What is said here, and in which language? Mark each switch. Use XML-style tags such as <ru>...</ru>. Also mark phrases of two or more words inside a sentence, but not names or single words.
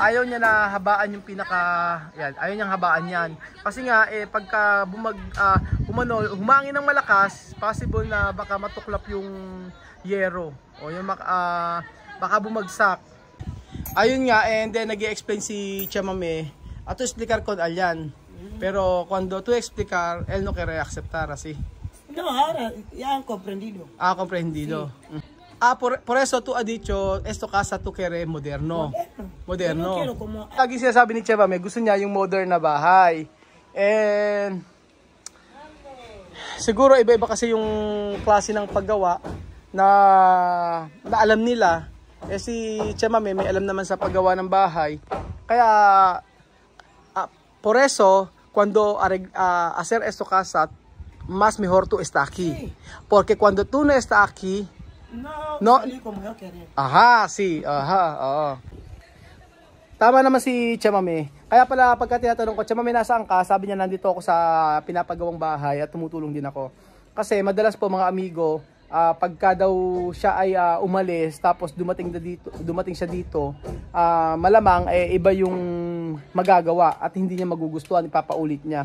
<tl>Ayaw niya na habaan yung ayan, ayaw niyang habaan yan. Kasi nga pagka humangin ng malakas, possible na baka matuklap yung yero o yung baka bumagsak. Ayun nga, and then nag-i-explain si Chamame, ato</tl> <es>explicar con</es> <tl>alyan.</tl> <es>Pero cuando tú explicar, él no quiere aceptar así. No, ahora ya han comprendido. Comprendido. Sí. Por eso tú has dicho, esto casa tú quiere moderno. Moderno.</es> <tl>Lagi sinasabi ni Chamame, gusto niya yung modern na bahay. And siguro iba-iba kasi yung klase ng paggawa na alam nila. Si Chamame may alam naman sa paggawa ng bahay.</tl> <es>Kaya por eso cuando hacer esto casa más mejor tú está aquí. Porque cuando tú no está aquí no. Sí.</es> <tl>Oo. Tama naman si Chamame. Kaya pala pagka tinatanong ko, Chamame, nasaan ka? Sabi niya, nandito ako sa pinapagawang bahay at tumutulong din ako. Kasi madalas po mga amigo, pagka daw siya ay umalis tapos dumating siya dito, malamang iba yung magagawa at hindi niya magugustuhan, ipapaulit niya.</tl>